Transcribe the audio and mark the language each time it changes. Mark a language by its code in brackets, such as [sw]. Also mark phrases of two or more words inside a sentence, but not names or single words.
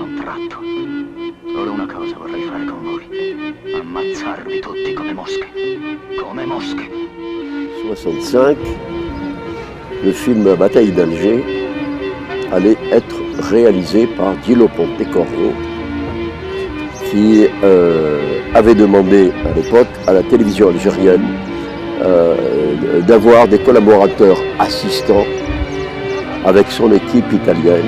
[it] ratto. Solo una cosa vorrei fare con voi. Ammazzarvi tutti come mosche. Come mosche. [fr] 65, le film La bataille d'Alger allait être réalisé par Gillo Pontecorvo, qui avait demandé à l'époque à la télévision algérienne d'avoir des collaborateurs assistants avec son équipe italienne.